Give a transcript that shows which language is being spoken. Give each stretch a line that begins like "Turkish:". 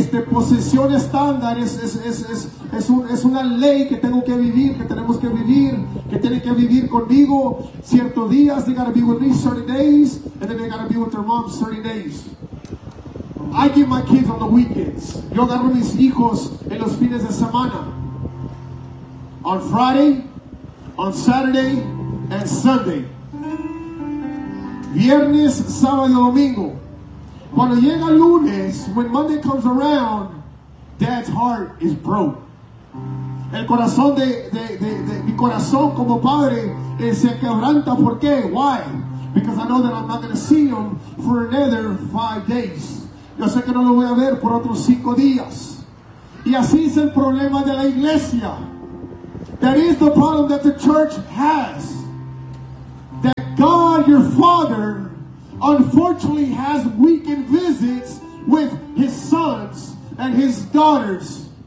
Spanish: Posesión estándar es una ley que tengo que vivir, que tenemos que vivir, que tiene que vivir conmigo ciertos días.
English: They gotta be with me 30 days, and then they gotta be with their moms 30 days. I give my kids on the weekends.
Spanish: Yo agarro mis hijos en los fines de semana.
English: On Friday, on Saturday, and Sunday.
Spanish: Viernes, sábado, domingo. Cuando llega lunes,
English: when Monday comes around, Dad's heart is broke.
Spanish: El corazón de mi corazón como padre se quebranta. ¿Por qué?
English: Why? Because I know that I'm not going to see him for another 5 days.
Spanish: Yo sé que no lo voy a ver por otros 5 días. Y así es el problema de la iglesia.
English: That is the problem that the church has. That God, your father, unfortunately has weekend visits with his sons and his daughters.